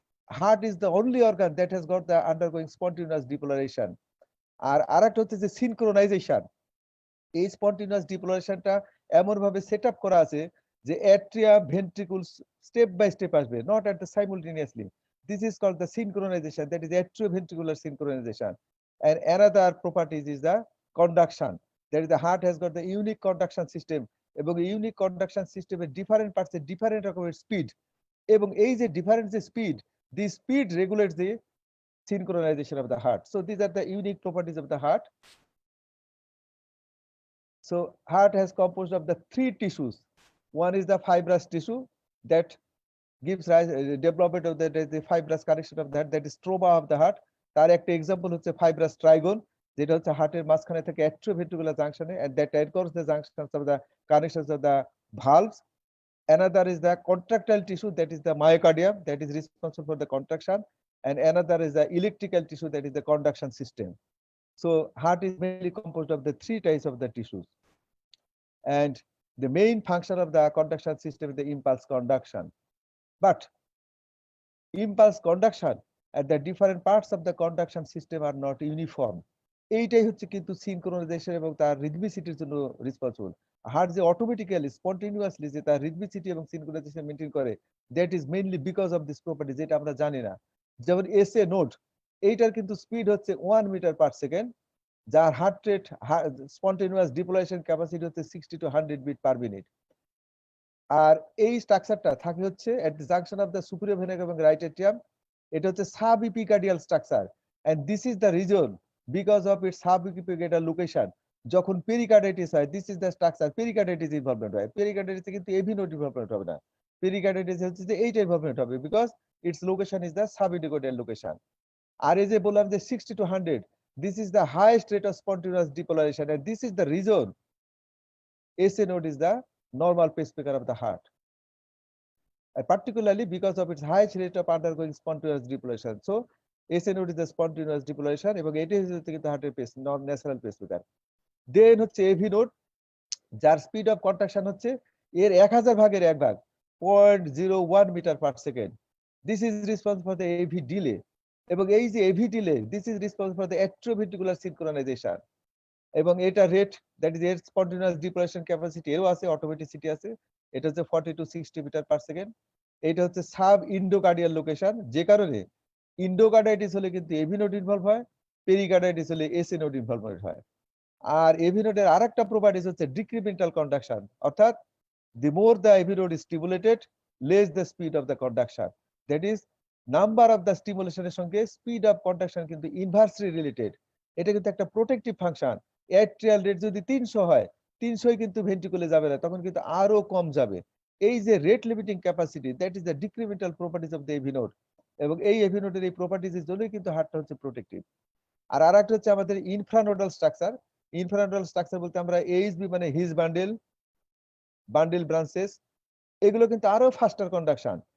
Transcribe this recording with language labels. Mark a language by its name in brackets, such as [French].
[English] Heart is the only organ that has got the undergoing spontaneous depolarization. [Bangla] আর আরেকটা হচ্ছে যে synchronisation. এই spontaneous ডিপোলারাইজেশনটা এমন ভাবে সেট আপ করা আছে যে অ্যাট্রিয়াম ভেন্ট্রিকুল স্টেপ বাই স্টেপ আসবে, [English] Not at the simultaneously. This is called the synchronization, that is atrioventricular synchronization. And another properties is the conduction, that is the heart has got the unique conduction system, [Bangla] এবং এই unique conduction সিস্টেমের different পার্টসে different রকমের speed, এবং এই যে different যে speed, the speed regulates the [English] synchronization of the heart. So these are the unique properties of the heart. So heart has composed of the three tissues. One is the fibrous tissue that gives rise development of the fibrous connection of the heart, that is stroma of the heart. [Bangla] তার একটা example হচ্ছে fibrous trigon, যেটা হচ্ছে হার্টের মাঝখানে থেকে atrioventricular junction, [English] and that anchors the junctions of the connections of the valves. Another is the contractile tissue, that is the myocardium, that is responsible for the contraction, and another is the electrical tissue, that is the conduction system. So heart is mainly composed of the three types of the tissues, and the main function of the conduction system is the impulse conduction. But impulse conduction at the different parts of the conduction system are not uniform. [Bangla] এইটাই হচ্ছে কিন্তু synchronisation এবং তার রিদমিসিটির জন্য responsible. Heart যে automatically spontaneously যে তার rhythmicity এবং সিনক্রোনাইজেশন মেইনটেইন করে, [English] that is mainly because of this property, [Bangla] যেটা আমরা জানি না। যেমন এসএ নোড, এইটার কিন্তু স্পিড হচ্ছে 1 মিটার পার সেকেন্ড, যার হার্ট রেট স্পন্টেনিয়াস ডিপোলাইজেশন ক্যাপাসিটি হচ্ছে 60 to 100 বিট পার মিনিট। আর এই স্ট্রাকচারটা থাকে হচ্ছে [English] at the junction of the superior vena [Bangla] এবং রাইট এট্রিয়াম। এটা হচ্ছে [English] Sub epicardial structure, and this is the reason because of its sub epicardial location. [Bangla] যখন পেরিকার্ডাইটিস হয়, [English] this is the structure, [Bangla] pericarditis involvement হয়। পেরিকার্ডাইটিসে কিন্তু এভি নোড ইনভলভমেন্ট হবে না, pericarditis হচ্ছে যে এইটা ইনভলভমেন্ট হবে, [English] Because its location is the sub epicardial location. [Bangla] আর এই যে বললাম যে [English] 60 to 100, this is the highest rate of spontaneous depolarization, and this is the reason SA node is the normal pacemaker of the heart, and particularly because of its highest rate of undergoing spontaneous depolarization. So SA node is the spontaneous depolarization, [Bangla] এবং এটি হচ্ছে কিন্তু হার্টের pace নন natural pacemaker. দেন হচ্ছে AV node, যার speed of contraction হচ্ছে এর 1000 ভাগের 1 ভাগ, 0.01 metre per second. [English] this is responsible for the AV delay, [Bangla] এবং এই যে [English] AV delay, this is responsible for the atrioventricular synchronization. [Bangla] এবং এটা রেট, [English] that is [Bangla] এর স্পন্টেনিয়াস ডিপোলাইজেশন ক্যাপাসিটি এরও আছে, অটোমেটিসিটি আছে, এটা হচ্ছে 40 to 60 মিটার পার সেকেন্ড। এটা হচ্ছে সাব ইন্ডোকার্ডিয়াল লোকেশন, যে কারণে ইন্ডোকার্ডাইটিস হলে কিন্তু এভি নোড ইনভলভ হয়, পেরিকার্ডাইটিস হলে এসি নোড ইনভলভমেন্ট হয়। আর এভি নোডের আরেকটা প্রপার্টিস হচ্ছে ডিক্রিমেন্টাল কন্ডাকশন, অর্থাৎ [English] the more the AV node is stimulated, less the speed of the conduction. That is, number of the stimulation [Bangla] এর সঙ্গে [English] speed of conduction [Bangla] কিন্তু [English] inversely related. [Bangla] এটা কিন্তু একটা protective function. Atrial rate যদি 300 হয়, 300 কিন্তু ভেন্ট্রিকুলে যাবে না, তখন কিন্তু আরো কম যাবে। এই যে rate limiting capacity, [English] that is the decremental properties of the AV node, [Bangla] এবং এই এভি নোডের এই প্রপার্টিজের জন্যই কিন্তু হার্টটা হচ্ছে প্রোটেক্টিভ। আর আরেকটা হচ্ছে আমাদের ইনফ্রানোডাল স্ট্রাকচার। ইনফ্রানোডাল স্ট্রাকচার বলতে আমরা এইচবি মানে হিজ বান্ডেল ব্রাঞ্চেস, এগুলো কিন্তু আরো ফাস্টার কন্ডাকশন।